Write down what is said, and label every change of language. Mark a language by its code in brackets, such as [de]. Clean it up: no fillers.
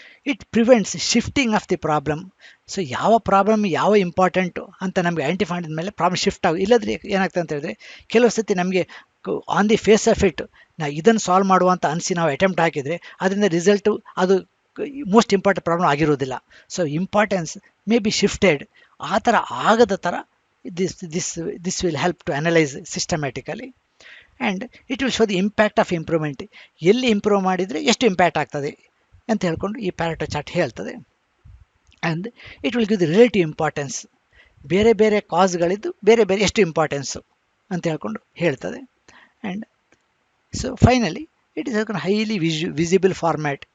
[en] It prevents shifting of the problem. [kn] So ಯಾವ problem ಯಾವ important ಅಂತ ನಮಗೆ ಐಡೆಂಟಿಫೈ ಮಾಡಿದ ಮೇಲೆ ಪ್ರಾಬ್ಲಮ್ ಶಿಫ್ಟ್ ಇಲ್ಲದ್ರೆ ಏನಾಗ್ತದೆ ಅಂತ ಹೇಳಿದ್ರೆ, ಕೆಲವು ಸತಿ ನಮಗೆ [en] on the face of it [kn] ಇದನ್ನು ಸಾಲ್ವ್ ಮಾಡುವಂಥ ಅನಿಸಿ ನಾವು ಅಟೆಂಪ್ಟ್ ಹಾಕಿದರೆ ಅದರಿಂದ ರಿಸಲ್ಟು ಅದು ಮೋಸ್ಟ್ ಇಂಪಾರ್ಟೆಂಟ್ ಪ್ರಾಬ್ಲಮ್ ಆಗಿರೋದಿಲ್ಲ. [en] So importance may be shifted. [kn] ಆ ಥರ ಆಗದ ಥರ [en] this will help to analyze systematically, and it will show the impact of improvement. [kn] ಎಲ್ಲಿ ಇಂಪ್ರೂವ್ ಮಾಡಿದರೆ ಎಷ್ಟು ಇಂಪ್ಯಾಕ್ಟ್ ಆಗ್ತದೆ ಅಂತ ಹೇಳ್ಕೊಂಡು ಈ Pareto ಚಾರ್ಟ್ ಹೇಳ್ತದೆ. [en] and it will give the relative importance, [kn] ಬೇರೆ ಬೇರೆ ಕಾಸ್ಗಳಿದ್ದು ಬೇರೆ ಬೇರೆ ಎಷ್ಟು ಇಂಪಾರ್ಟೆನ್ಸು ಅಂತ ಹೇಳ್ಕೊಂಡು ಹೇಳ್ತದೆ. [en] And so finally it is highly visible format.